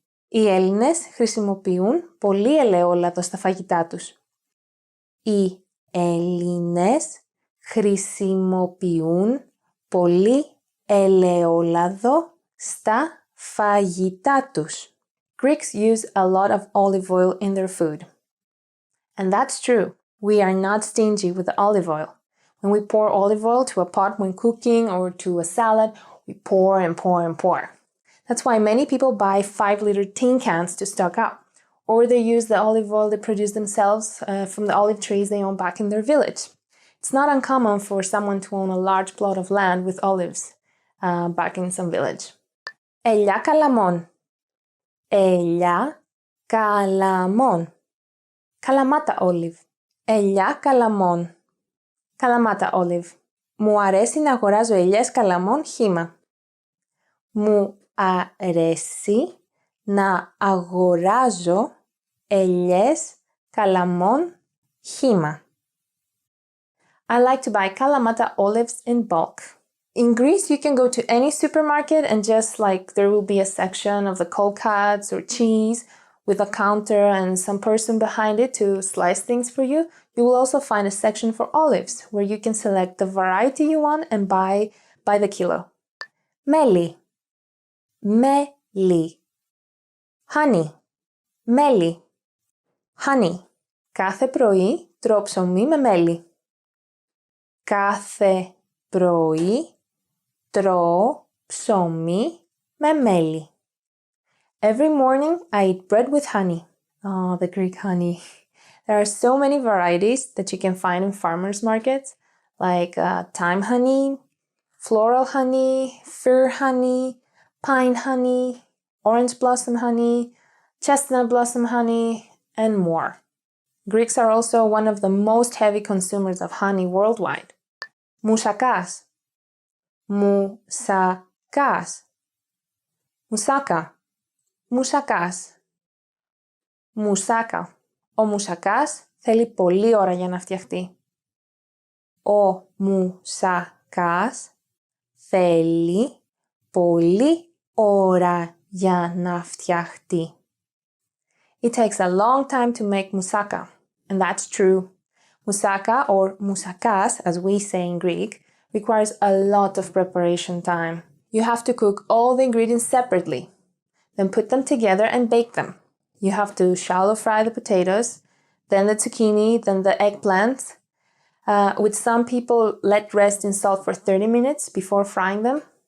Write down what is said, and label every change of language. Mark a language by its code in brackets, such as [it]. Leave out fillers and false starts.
[el] Οι Έλληνες χρησιμοποιούν πολύ ελαιόλαδο στα φαγητά τους. Οι Έλληνες χρησιμοποιούν πολύ ελαιόλαδο στα φαγητά τους. [en] Greeks use a lot of olive oil in their food. And that's true. We are not stingy with olive oil. When we pour olive oil to a pot when cooking or to a salad, we pour and pour and pour. That's why many people buy 5-liter tin cans to stock up. Or they use the olive oil they produce themselves from the olive trees they own back in their village. It's not uncommon for someone to own a large plot of land with olives back in some village. [el] Ελιά καλαμών. Ελιά καλαμών. [en] Kalamata olive. [el] Ελιά καλαμών. [en] Kalamata olive. [el] Μου αρέσει να αγοράζω ελιές καλαμών χύμα. Μου αρέσει να αγοράζω ελιές καλαμών χύμα. [en] I like to buy Kalamata olives in bulk. In Greece, you can go to any supermarket and just like there will be a section of the cold cuts or cheese with a counter and some person behind it to slice things for you. You will also find a section for olives where you can select the variety you want and buy by the kilo. [el] Μέλι. Μέλι. Honey. Μέλι. Honey. Κάθε πρωί τρώω ψωμί με μέλι. Κάθε πρωί τρώω ψωμί με μέλι. [en] Every morning I eat bread with honey. Oh, the Greek honey. There are so many varieties that you can find in farmers markets, like thyme honey, floral honey, fir honey, pine honey, orange blossom honey, chestnut blossom honey, and more. Greeks are also one of the most heavy consumers of honey worldwide. [el] Moussakás. Moussakás. Moussaka. Μουσακάς. Μουσάκα. Ο μουσακάς θέλει πολλή ώρα για να φτιαχτεί. Ο μουσακάς θέλει πολλή ώρα για να φτιαχτεί. [en] It takes a long time to make moussaka, and that's true. Moussaka, or moussakas as we say in Greek, requires a lot of preparation time. You have to cook all the ingredients separately, then put them together and bake them. You have to shallow fry the potatoes, then the zucchini, then the eggplants, which some people let rest in salt for 30 minutes before frying them.